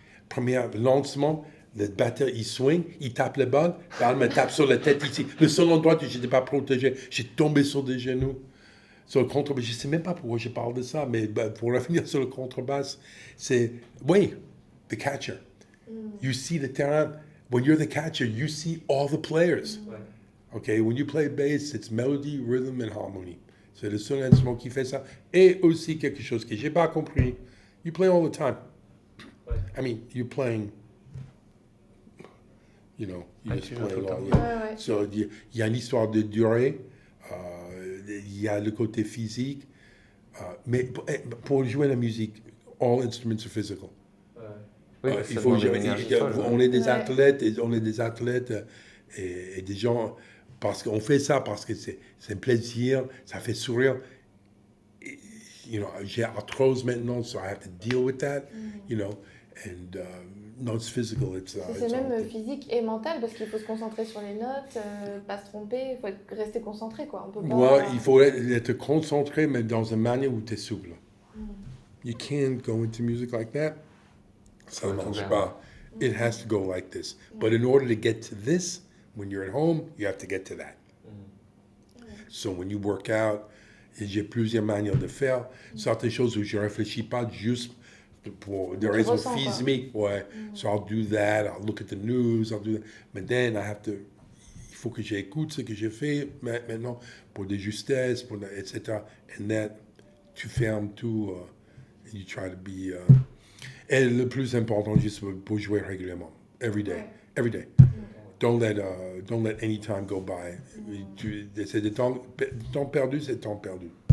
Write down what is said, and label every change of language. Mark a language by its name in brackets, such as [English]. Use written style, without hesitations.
[French] Premier lancement, le batteur, il swing, il tape le balle me tape sur la tête ici. Le seul endroit où je n'étais pas protégé, j'ai tombé sur des genoux. Sur le contrebasse, je ne sais même pas pourquoi je parle de ça, mais pour revenir sur le contrebasse, c'est, oui, the catcher. [English] You see the terrain. When you're the catcher, you see all the players. Okay, when you play bass, it's melody, rhythm and harmony. [French] C'est le seul instrument qui fait ça. Et aussi quelque chose que j'ai pas compris. [English] You play all the time. I mean, you're playing. You know, you just play a lot. [French] So, il y a une histoire de durée. Il y a le côté physique. Mais pour jouer la musique, [English] all instruments are physical. [French] Oui, il faut, on est des athlètes, et des gens, parce qu'on fait ça parce que c'est un plaisir, ça fait sourire. [English] You know, [French] j'ai arthrose maintenant, [English] so I have to deal with that, you know, and no, it's physical. [French] C'est même physique et mental parce qu'il faut se concentrer sur les notes, pas se tromper, il faut rester concentré, quoi. On peut pas... Ouais, il faut être concentré, mais dans une manière où tu es souple. [English] You can't go into music like that. [French] Ça ne marche pas. [English] It has to go like this. But in order to get to this, when you're at home, you have to get to that. So when you work out, [French] j'ai plusieurs manières de faire. Certaines choses où je ne réfléchis pas juste pour des raisons physiques. Ouais. [English] So I'll do that, I'll look at the news, I'll do that. But then I have to... [French] Il faut que j'écoute ce que j'ai fait maintenant pour des justesses, etc. [English] And that, [French] tu fermes tout. [English] And you try to be... [French] Et le plus important, juste pour jouer régulièrement. [English] Every day. Every day. Don't let any time go by. [French] C'est des temps perdu, c'est temps perdu.